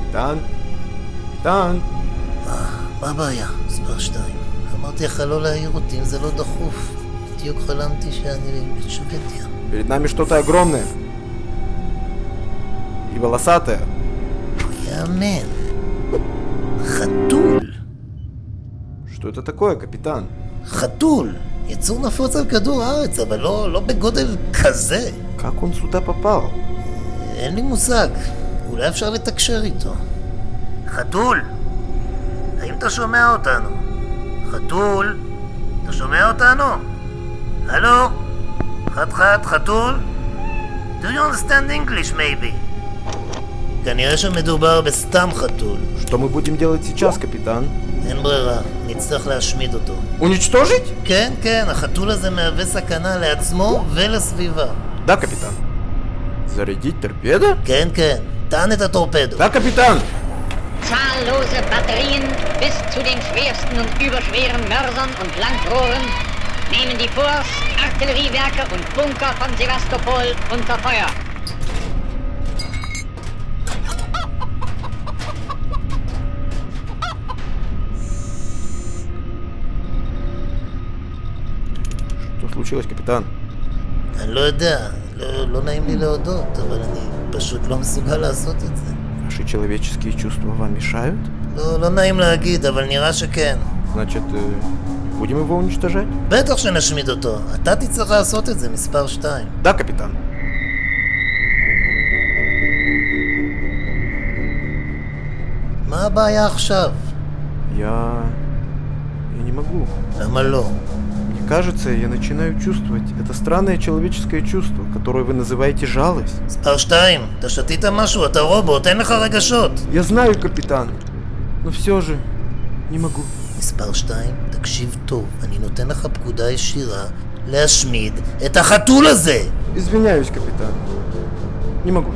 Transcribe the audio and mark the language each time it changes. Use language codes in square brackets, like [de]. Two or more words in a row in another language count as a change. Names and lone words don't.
[he] קפיטן? קפיטן? מה הבעיה? מספר 2. אמרתי לך לא להעיר אותי אם זה לא דחוף. בדיוק חלמתי שאני בשוודיה. [ru] Перед нами что-то огромное. И волосатое. [he] יאמן. חתול. [ru] Что это такое, капитан? [he] חתול. יצור נפוץ על כדור הארץ, אבל לא בגודל כזה. [ru] Как он sюда попал? [he] אין לי מושג. אולי אפשר לתקשר איתו. חתול! האם אתה שומע אותנו? חתול? אתה שומע אותנו? הלו? חד, חתול? [en] Do you understand English maybe? [he] כנראה שמדובר בסתם חתול. [ru] Что мы будем делать сейчас, капитан? [he] אין ברירה, נצטרך להשמיד אותו. [ru] Уничтожить? [he] כן, החתול הזה מהווה סכנה לעצמו ולסביבה. [ru] Да, капитан. Зарядить торпедо? [he] כן, טען את הטורפדו. [ru] Да, капитан. [de] Zahllose Batterien bis zu den schwersten und überschweren Mörsern und Landrohren nehmen die Forts, Artilleriewerke und Bunker von Sevastopol unter Feuer. [ru] Что случилось, капитан? [he] אני לא יודע, לא נעים לי להודות, אבל אני פשוט לא מסוגל לעשות את זה. [ru] Ваши человеческие чувства вам мешают? [he] לא נעים להגיד, אבל נראה שכן. [ru] Значит, будем его уничтожать? [he] בטח שנשמיד אותו. אתה תצטרך לעשות את זה, מספר 2. [ru] Да, капитан. [he] מה הבעיה עכשיו? [ru] Я не могу. [he] למה לא? [ru] Мне кажется, я начинаю чувствовать это странное человеческое чувство, которое вы называете жалость. [he] מספר 2, אתה שתית משהו, אתה רובוט, אין לך רגשות. [ru] Я знаю, капитан, но все же не могу. [he] מספר 2, תקשיב טוב, אני נותן לך פקודה ישירה להשמיד את החתול הזה. [ru] Извиняюсь, капитан. Не могу.